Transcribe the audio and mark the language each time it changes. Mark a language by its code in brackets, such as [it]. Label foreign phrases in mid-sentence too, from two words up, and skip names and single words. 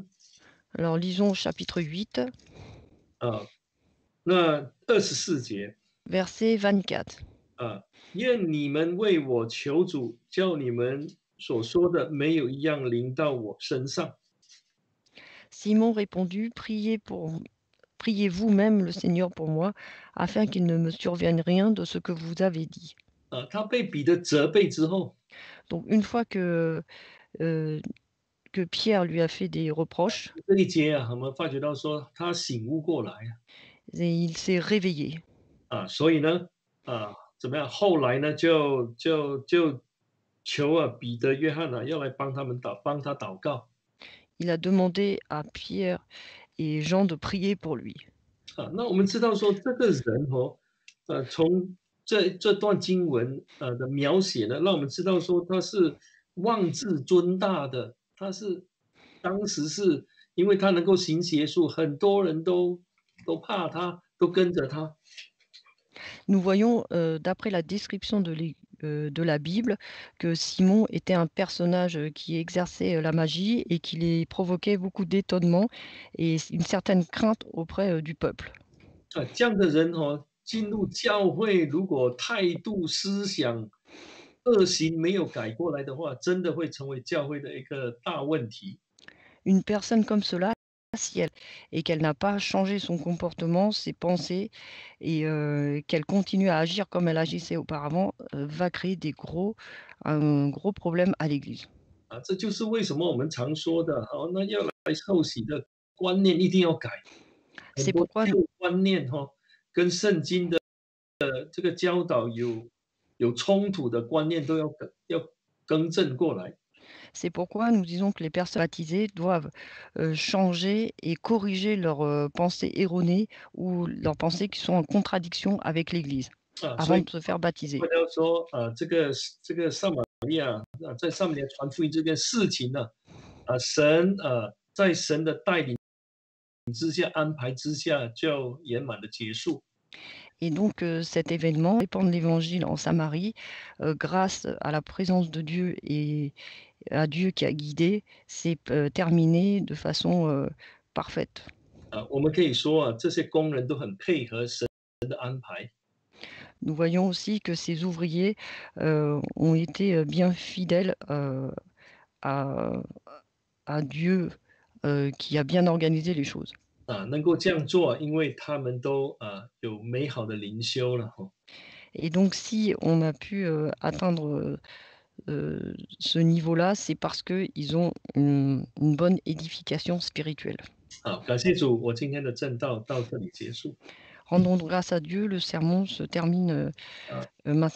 [fr] Alors lisons chapitre 8, [zh] 那24节 [fr] verset 24. [zh] 愿你们为我求主，叫你们所说的没有一样临到我身上。 [fr] Simon répondit, priez vous-même le Seigneur pour moi, afin qu'il ne me survienne rien de ce que vous avez dit. [zh] 他被彼得责备之后， [fr] Donc une fois euh, que Pierre lui a fait des reproches, [zh] 这一节我们发觉到说他醒悟过来 [fr] et il s'est réveillé. [zh] 所以呢怎么样？后来呢就求彼得、约翰要来帮他祷告。 [fr] Il a demandé à Pierre et Jean de prier pour lui. [zh] 那我们知道说这个人从这段经文的描写呢，让我们知道说他是妄自尊大的，当时是因为他能够行邪术，很多人都怕他，都跟着他。 [fr] Nous voyons, d'après la description de la Bible, que Simon était un personnage qui exerçait la magie et qui les provoquait beaucoup d'étonnement et une certaine crainte auprès du peuple. [zh] 这样的人进入教会，如果态度、思想、恶行没有改过来的话，真的会成为教会的一个大问题。 [fr] Une personne comme cela, si elle et qu'elle n'a pas changé son comportement, ses pensées et qu'elle continue à agir comme elle agissait auparavant, va créer un gros problème à l'Église. [zh] 这就是为什么我们常说的，那要来受洗的观念一定要改。很 [fr] C'est [zh] 多 [fr] pourquoi [zh] 旧观念跟圣经的这个教导有冲突的观念都要更正过来。 [fr] C'est pourquoi nous disons que les personnes baptisées doivent changer et corriger leurs pensées erronées ou leurs pensées qui sont en contradiction avec l'Église [zh] 所 [fr] avant [zh] 以 [fr] de se faire baptiser. [zh] 为了说这个撒玛利亚在上面传福音这件事情呢，神在神的带领之下、安排之下，就圆满的结束。 [fr] Et donc cet événement, répandre l'Évangile en Samarie, grâce à la présence de Dieu et à Dieu qui a guidé, s'est terminé de façon parfaite. [zh] 我们可以说这些工人都很配合神的安排。 [fr] nous voyons aussi que ces ouvriers, ont été, bien fidèles, à Dieu, qui a bien organisé les choses. [zh] 能够这样做，因为他们都有美好的灵修了哈。 [fr] Et donc si on a pu, atteindre, ce niveau-là, c'est parce qu'ils ont une bonne édification spirituelle. [zh] 好，感谢主，我今天的正道到这里结束。 [fr] Rendons grâce à Dieu, le sermon se termine, 啊。 maintenant.